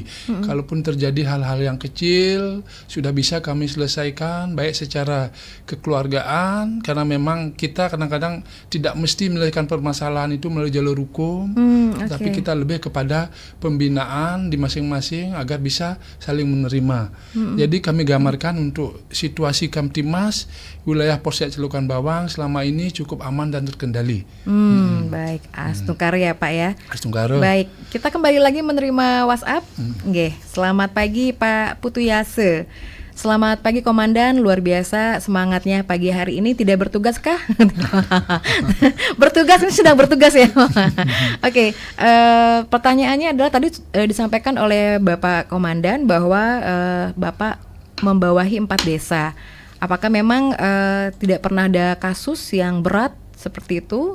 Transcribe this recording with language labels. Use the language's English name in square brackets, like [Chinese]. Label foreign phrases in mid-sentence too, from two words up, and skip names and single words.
[Indonesian] Kalaupun terjadi hal-hal yang kecil, sudah bisa kami selesaikan baik secara kekeluargaan, karena memang kita kadang-kadang tidak mesti menyelesaikan permasalahan itu melalui jalur hukum, tapi kita lebih kepada pembinaan di masing-masing agar bisa saling menerima. Jadi kami gambarkan untuk situasi Kamtibmas wilayah Polsek Celukan Bawang selama ini cukup aman dan terkendali. Baik, astungkare ya Pak ya. Astungkare. Baik, kita kembali lagi menerima WhatsApp. Nggih, selamat pagi Pak Putu Yase. Selamat pagi Komandan, luar biasa semangatnya pagi hari ini. Tidak bertugas kah? Bertugas, ini sedang bertugas ya. Oke, pertanyaannya adalah tadi disampaikan oleh Bapak Komandan bahwa Bapak membawahi 4 desa. Apakah memang tidak pernah ada kasus yang berat seperti itu?